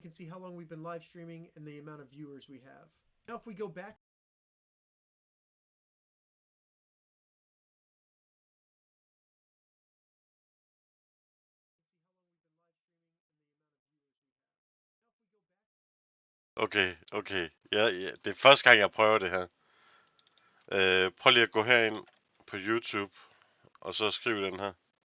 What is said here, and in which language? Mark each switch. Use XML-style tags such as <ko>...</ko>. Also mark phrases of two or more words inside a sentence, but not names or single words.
<en>can see how long we've been live streaming and the amount of viewers we have. Now if we go back Okay.</en> <da>Ja, det er første gang, jeg prøver det her. Prøv lige at gå herind på YouTube, og så skriv den her.</da>